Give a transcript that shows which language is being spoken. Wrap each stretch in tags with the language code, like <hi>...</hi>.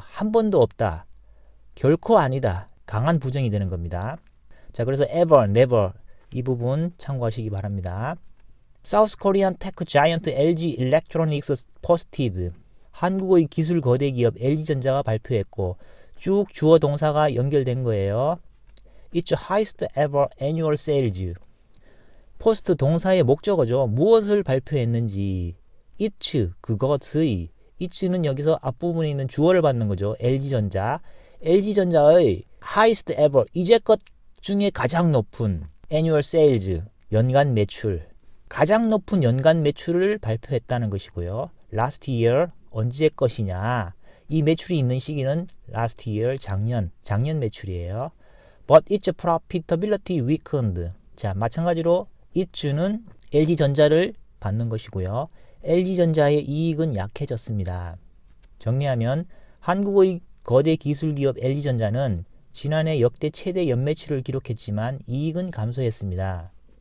<ko>한 번도 없다. 결코 아니다. 강한 부정이 되는 겁니다. 자, 그래서 ever, never 이 부분 참고하시기 바랍니다.</ko> <en>South Korean tech giant LG Electronics posted</en> <ko>한국의 기술 거대 기업 LG전자가 발표했고 쭉 주어 동사가 연결된 거예요.</ko> <en>It's highest ever annual sales.</en> <ko>포스트 동사의 목적어죠. 무엇을 발표했는지. It's 그것의 It'는 여기서 앞부분에 있는 주어를 받는 거죠. LG전자. LG전자의</ko> <en>highest ever</en> <ko>이제껏 중에 가장 높은</ko> <en>annual sales</en> <ko>연간 매출 가장 높은 연간 매출을 발표했다는 것이고요. last year 언제 것이냐 이 매출이 있는 시기는 last year 작년 매출이에요.</ko> <en>But its profitability weakened.</en> <ko>자, 마찬가지로 it는 LG전자를 받는 것이고요. LG전자의 이익은 약해졌습니다. 정리하면 한국의 거대 기술기업 LG전자는 지난해 역대 최대 연매출을 기록했지만 이익은 감소했습니다.</ko>